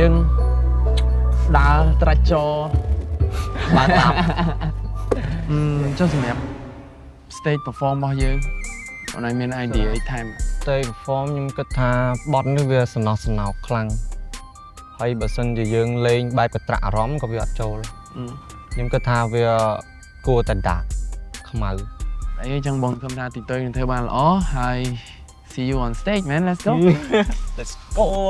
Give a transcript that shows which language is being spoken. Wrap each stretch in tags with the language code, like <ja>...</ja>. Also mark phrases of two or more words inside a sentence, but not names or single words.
<km>យើងដើរត្រាច់ចរបាទតាមចុះសម្រាប់</km> <en>stage perform</en> <km>របស់យើងអូនឯងមាន idea អីថែម</km> <en>stage perform</en> <km>ខ្ញុំគិតថាបទនេះវាសំណោះសំណោកខ្លាំងហើយបើសិនជាយើងលេងបែបកត្រាក់អារម្មណ៍ក៏វាអត់ចូលខ្ញុំគិតថាវាគួរតែដាក់ខ្មៅ អីចឹងបងខ្ញុំថាទីទៅនឹងធ្វើបានល្អហើយ</km> <en>see you on stage man let's go let's go</en>